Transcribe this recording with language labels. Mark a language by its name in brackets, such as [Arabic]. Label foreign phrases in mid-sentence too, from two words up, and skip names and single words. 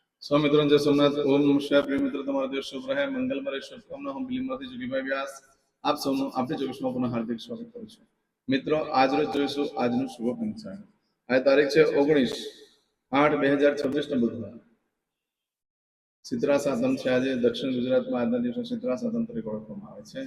[Hindi] मित्रों जय सोमनाथ। [Sanskrit] ओम नमः शिवाय। [Hindi] प्रिय मित्र, [Gujarati] તમારો દિવસ શુભ રહે, મંગલમય રહે। શુભકામના હું બિલીમાંથી જોગીભાઈ વ્યાસ આપ સૌનું આપણી ચોવીસમાં પુનઃ હાર્દિક સ્વાગત કરું છું। મિત્રો, આજ રોજ જોઈશું આજનું શુભ પંચાંગ। આ તારીખ છે 19/8/2026 ના બુધવાર। શીતળા સાતમ છે। આજે દક્ષિણ ગુજરાતમાં આજના દિવસે શીતળા સાતમ તરીકે ઓળખવામાં આવે છે।